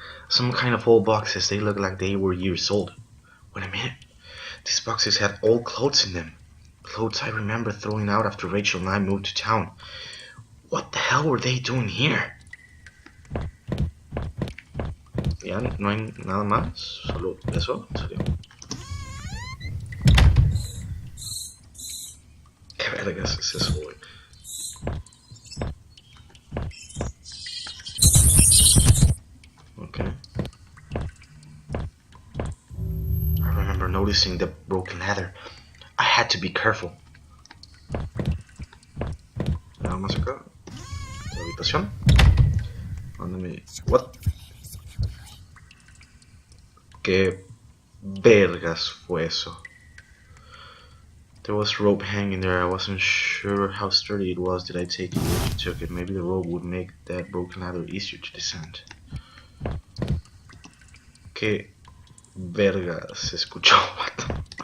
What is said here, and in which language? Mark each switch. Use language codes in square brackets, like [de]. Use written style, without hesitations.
[en] Some kind of old boxes, they looked like they were years old. Wait a minute, these boxes had old clothes in them. Clothes I remember throwing out after Rachel and I moved to town. What the hell were they doing here? [es] Ya, no hay nada más, solo eso, en serio. ¿Qué vergas es eso, güey? Okay. [en] I remember noticing the broken ladder. I had to be careful. [es] Nada más acá. La habitación. Mándame. What? ¿Qué vergas fue eso? [en] There was rope hanging there. I wasn't sure how sturdy it was. Did I take it? If you took it, maybe the rope would make that broken ladder easier to descend. [es] ¿Qué verga se escuchó, vato?